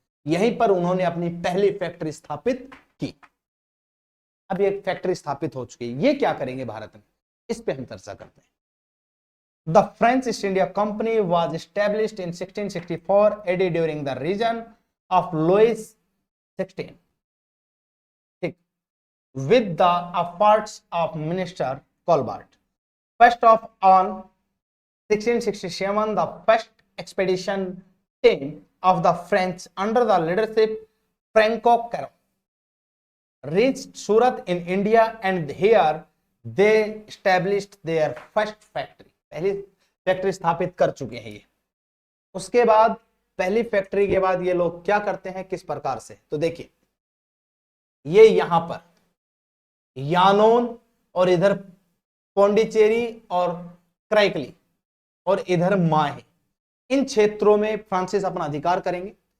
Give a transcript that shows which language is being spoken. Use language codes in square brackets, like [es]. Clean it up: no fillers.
[hi] यहीं पर उन्होंने अपनी पहली फैक्ट्री स्थापित की। अब एक फैक्ट्री स्थापित हो चुकी है, ये क्या करेंगे भारत में, इस पे हम चर्चा करते हैं। [en] The French East India company was established in 1664 AD during the region of Louis 16 with the efforts of Minister Colbert. First of all, 1667, the first expedition team of the French under the leadership Franco Caro reached Surat in India and here they established their first factory। [hi] पहली factory स्थापित कर चुके हैं ये। उसके बाद पहली factory के बाद ये लोग क्या करते हैं, किस प्रकार से, तो देखिए ये यहां पर यानोन और इधर पौंडीचेरी और क्राइकली और इधर माहे, इन क्षेत्रों में फ्रांसिस अपना अधिकार करेंगे।